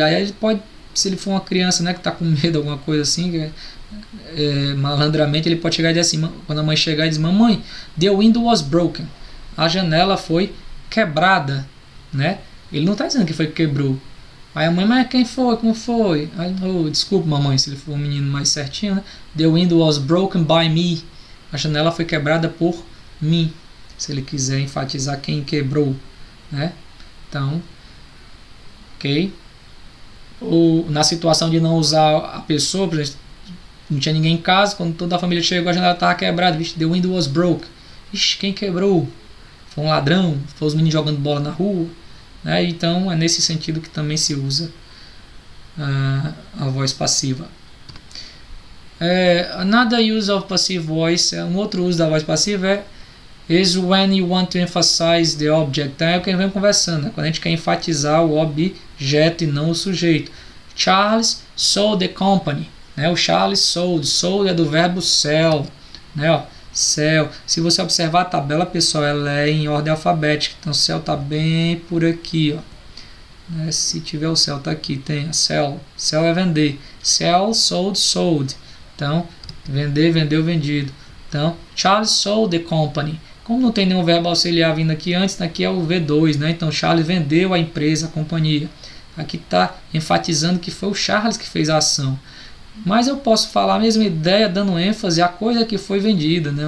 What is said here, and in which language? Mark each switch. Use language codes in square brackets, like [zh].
[pt] Aí ele pode, se ele for uma criança, né, que está com medo, alguma coisa assim, malandramente ele pode chegar e dizer assim, quando a mãe chegar e diz: mamãe, [en] the window was broken. [pt] A janela foi quebrada, né? Ele não está dizendo que foi que quebrou. Aí a mãe: mas quem foi? Como foi? Aí, desculpa, mamãe, se ele for um menino mais certinho, né? [en] The window was broken by me. [pt] A janela foi quebrada por mim. Se ele quiser enfatizar quem quebrou, né? Então, ok. Ou na situação de não usar a pessoa, por exemplo, não tinha ninguém em casa, quando toda a família chegou, a janela estava quebrada. [en] Vixe, the window was broke. [pt] Ixi, quem quebrou? Foi um ladrão? Foi os meninos jogando bola na rua? Então é nesse sentido que também se usa a voz passiva. [en] Another use of passive voice, [pt] um outro uso da voz passiva [en] is when you want to emphasize the object. [pt] Então é o que a gente vem conversando, né? Quando a gente quer enfatizar o objeto e não o sujeito. [en] Charles sold the company, [pt] né? O Charles sold é do verbo sell, né? Ó, sell. Se você observar a tabela, pessoal, ela é em ordem alfabética. Então, sell está bem por aqui, ó. Né? Se tiver o sell, está aqui. Tem a sell. Sell é vender. Sell, sold, sold. Então, vender, vendeu, vendido. [en] Então, Charles sold the company. [pt] Como não tem nenhum verbo auxiliar vindo aqui antes, aqui é o V2, né? Então, Charles vendeu a empresa, a companhia. Aqui está enfatizando que foi o Charles que fez a ação. Mas eu posso falar a mesma ideia dando ênfase à coisa que foi vendida, né?